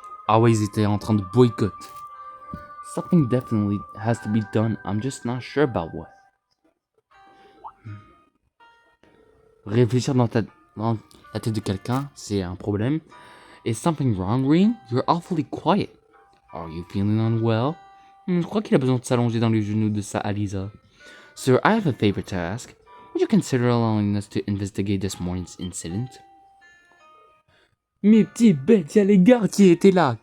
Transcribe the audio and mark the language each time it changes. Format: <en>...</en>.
<fr>Always étaient en train de boycott.</fr> <en>Something definitely has to be done. I'm just not sure about what.</en> <fr>Réfléchir dans la tête de quelqu'un, c'est un problème.</fr> <en>Is something wrong, Ring? You're awfully quiet. Are you feeling unwell?</en> <fr>Je crois qu'il a besoin de s'allonger dans les genoux de sa Alisa.</fr> <en>Sir, I have a favor to ask. Would you consider allowing us to investigate this morning's incident?</en> <fr>Mes petits bêtes, y'a les gardes qui étaient là.</fr>